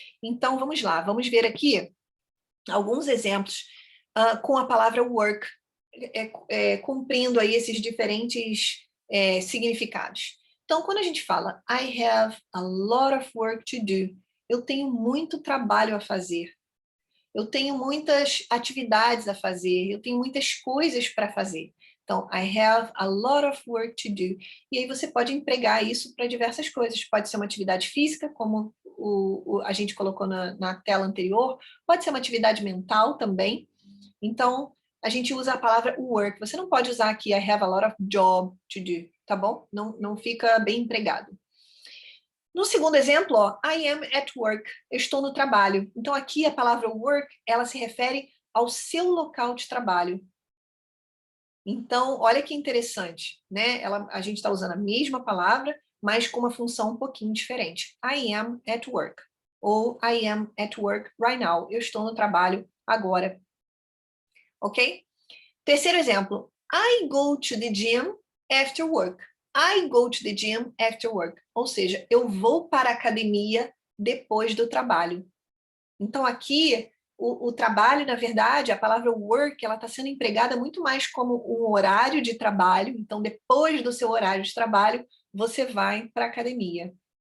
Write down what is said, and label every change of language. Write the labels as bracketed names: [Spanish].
[Portuguese] Então, vamos lá, vamos ver aqui alguns exemplos com a palavra work, cumprindo aí esses diferentes significados. Então, quando a gente fala [English] I have a lot of work to do, [Portuguese] eu tenho muito trabalho a fazer, eu tenho muitas atividades a fazer, eu tenho muitas coisas para fazer. [English] Então, I have a lot of work to do. [Portuguese] E aí você pode empregar isso para diversas coisas. Pode ser uma atividade física, como a gente colocou na tela anterior, pode ser uma atividade mental também. Então, a gente usa a palavra work. Você não pode usar aqui [English] I have a lot of job to do, [Portuguese] tá bom? Não fica bem empregado. No segundo exemplo, ó, [English] I am at work. [Portuguese] Eu estou no trabalho. Então, aqui a palavra work, ela se refere ao seu local de trabalho. Então, olha que interessante, né? A gente está usando a mesma palavra, mas com uma função um pouquinho diferente. [English] I am at work. [Portuguese] Ou [English] I am at work right now. [Portuguese] Eu estou no trabalho agora. Ok? Terceiro exemplo. [English] I go to the gym after work. I go to the gym after work. [Portuguese] Ou seja, eu vou para a academia depois do trabalho. Então, aqui, o trabalho, na verdade, a palavra work, ela está sendo empregada muito mais como um horário de trabalho. Então, depois do seu horário de trabalho, você vai para a academia.